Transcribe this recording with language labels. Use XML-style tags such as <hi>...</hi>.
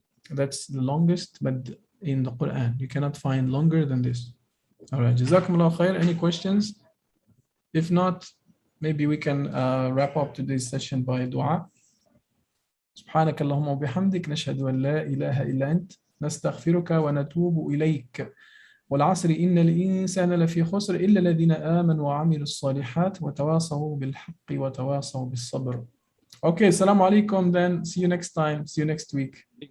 <en>That's the longest mad in the Quran. You cannot find longer than this. All right. Jazakumullah khair. Any questions? If not, maybe we can wrap up today's session by dua.</en> <ar>سبحانك اللهم وبحمدك نشهد أن لا إله إلا أنت نستغفرك ونتوب إليك والعصر إن الإنسان لفي خسر إلا الذين آمنوا وعملوا الصالحات وتواصوا بالحق وتواصوا بالصبر.</ar> <en>Okay, assalamu alaikum then. See you next time. See you next week.</en>